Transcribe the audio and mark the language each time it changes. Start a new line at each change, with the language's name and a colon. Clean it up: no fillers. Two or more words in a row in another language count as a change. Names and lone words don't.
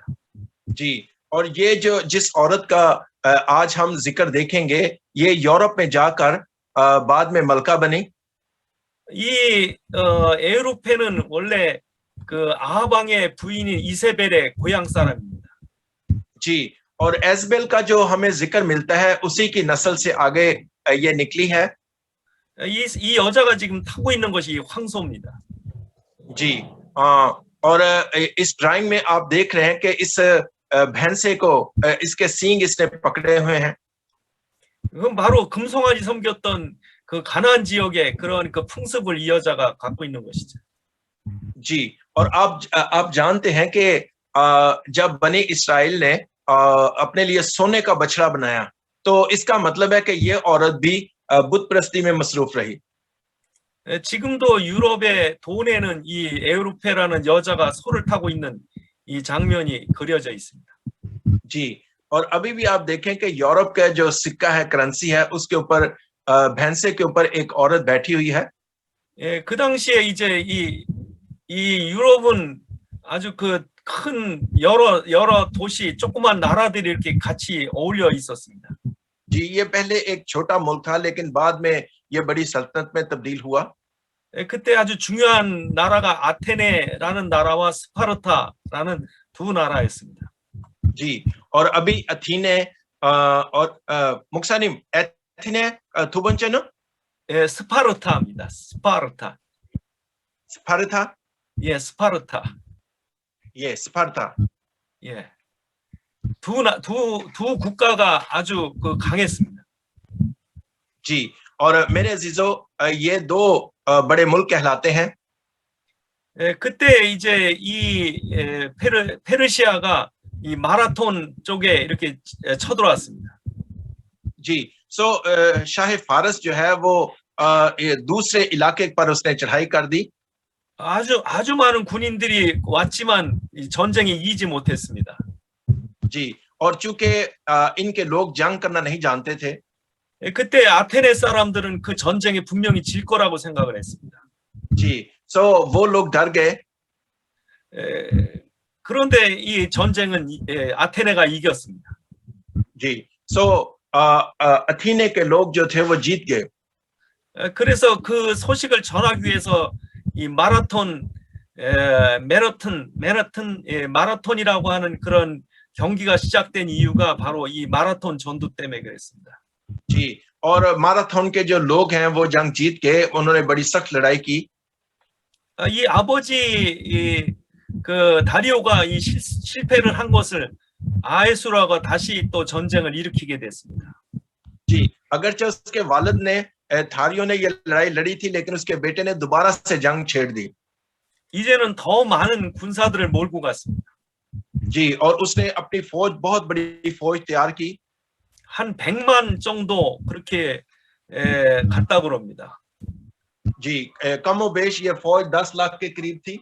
Urdu: جی، اور یہ جو جس عورت کا آج ہم ذکر دیکھیں گے، یہ یورپ میں جا کر بعد میں ملکہ بنی.
Korean: 이 에우르페는 원래 그 아하방의 부인인 이세벨의 고향 사람입니다.
Urdu: جی، اور ایزبل کا جو ہمیں ذکر ملتا ہے اسی کی نسل سے آگے یہ نکلی ہے.
Korean: 이 여자가 지금 타고 있는 것이 황소입니다.
Urdu: جی، اور اس ڈرائنگ میں آپ دیکھ رہے ہیں کہ اس بھینسے کو اس کے سینگ اس نے پکڑے ہوئے ہیں.
Korean: 그건 바로 금송아지 섬겼던 그 가나안 지역의 그런 그 풍습을 이 여자가 갖고 있는 것이죠.
Urdu: جی، اور آپ جانتے ہیں کہ جب بنی اسرائیل نے اپنے لیے سونے کا بچھڑا بنایا، تو اس کا مطلب ہے کہ یہ عورت بھی بت پرستی میں مصروف رہی.
Korean: 지금도 유럽의 도내는 이 에우르페라는 여자가 소를 타고 있는 이 장면이 그려져 있습니다.
Urdu: جی، اور ابھی بھی آپ دیکھیں کہ یورپ کا جو سکہ ہے، کرنسی ہے، اس کے اوپر بھینسے کے اوپر ایک عورت بیٹھی ہوئی ہے.
Korean: 예, 그 당시에 이제 이 유럽은 아주 그 큰 여러 도시, 조그만 나라들이 이렇게 같이 어울려 있었습니다.
Urdu: جی، یہ پہلے ایک چھوٹا ملک تھا، لیکن بعد میں یہ بڑی سلطنت میں تبدیل ہوا.
Korean: 예, 그때 아주 중요한 나라가 아테네라는 나라와 스파르타라는 두 나라였습니다.
Urdu: جی، اور ابھی اتھینے اور مخصانیم ایتھینے
Korean: 두 번째는 예, 스파르타입니다. 스파르타. 스파르타? 예, 스파르타. 예, 스파르타. 예. 두 국가가 아주 그 강했습니다.
Urdu: جی، اور میرے عزیزوں، یہ دو بڑے ملک کہلاتے ہیں.
Korean: 예, 그때 이제 이 페르시아가 이 마라톤 쪽에 이렇게 쳐들어왔습니다.
Urdu: جی، سو شاہ فارس جو ہے وہ یہ دوسرے علاقے پر اس نے چڑھائی کر دی.
Korean: 아주 많은 군인들이 왔지만 이 전쟁에 이기지 못했습니다.
Urdu: جی، اور چونکہ ان کے لوگ جنگ کرنا نہیں جانتے تھے,
Korean: 예, 그때 아테네 사람들은 그 전쟁에 분명히 질 거라고 생각을 했습니다.
Urdu: جی، سو وہ لوگ ڈر گئے.
Korean: 그런데 이 전쟁은 아테네가 이겼습니다.
Urdu: جی، سو اتھینے کے لوگ جو تھے وہ جیت گئے.
Korean: 그래서 그 소식을 전하기 위해서 이 마라톤이라고 하는 그런 경기가 시작된 이유가 바로 이 마라톤 전투 때문에 그랬습니다.
Urdu: جی، اور میراتھن کے جو لوگ ہیں وہ جنگ جیت کے انہوں نے بڑی سخت لڑائی کی.
Korean: 이 아버지 그 다리오가 이 실패를 한 것을 아에수라가 다시 또 전쟁을 일으키게 됐습니다.
Urdu: جی، اگرچہ اس کے والد نے تھاریوں نے یہ لڑائی لڑی تھی، لیکن اس کے بیٹے نے دوبارہ سے جنگ چھیڑ دی.
Korean: 이제는 더 많은 군사들을 몰고 갔습니다.
Urdu: جی، اور اس نے اپنی فوج، بہت بڑی فوج تیار کی.
Korean: 한 100만 정도 그렇게 갔다 그럽니다.
Urdu: جی، کم و بیش یہ فوج 10 لاکھ کے قریب تھی.